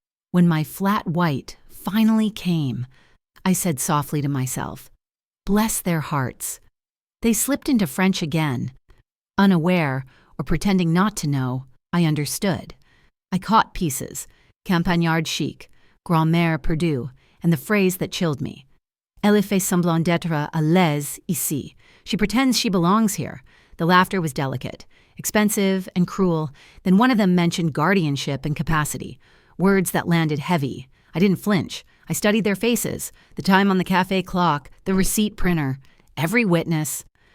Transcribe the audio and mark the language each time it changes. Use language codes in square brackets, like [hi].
[en] When my flat white finally came, I said softly to myself, "Bless their hearts." They slipped into French again. Unaware, or pretending not to know, I understood. I caught pieces, [fr] campagnard chic, grand-mère perdue, [en] and the phrase that chilled me. [fr] Elle fait semblant d'être à l'aise ici. [en] She pretends she belongs here. The laughter was delicate, expensive, and cruel. Then one of them mentioned guardianship and capacity, words that landed heavy. I didn't flinch. I studied their faces, the time on the cafe clock, the receipt printer, every witness.